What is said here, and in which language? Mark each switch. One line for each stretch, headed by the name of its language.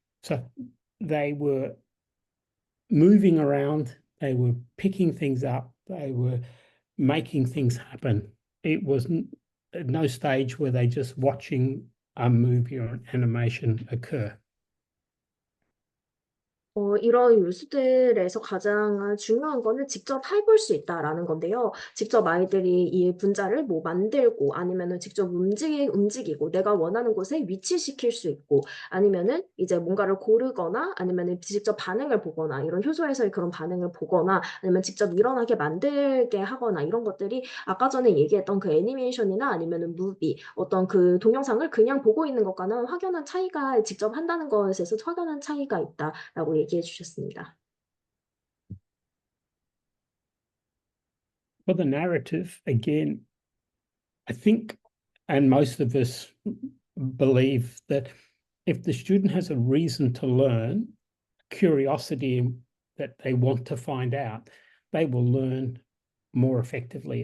English: So they were moving around, they were picking things up, they were making things happen. It was at no stage were they just watching a movie or an animation occur.
Korean: 이런 요소들에서 가장 중요한 거는 직접 해볼 수 있다라는 건데요. 직접 아이들이 이 분자를 뭐 만들고 아니면은 직접 움직이고 내가 원하는 곳에 위치시킬 수 있고 아니면은 이제 뭔가를 고르거나 아니면은 직접 반응을 보거나 이런 효소에서의 그런 반응을 보거나 아니면 직접 일어나게 만들게 하거나 이런 것들이 아까 전에 얘기했던 그 애니메이션이나 아니면은 무비 어떤 그 동영상을 그냥 보고 있는 것과는 확연한 차이가 직접 한다는 것에서 확연한 차이가 있다라고 얘기해 주셨습니다.
English: For the narrative, again, I think, and most of us believe that if the student has a reason to learn, curiosity that they want to find out, they will learn more effectively.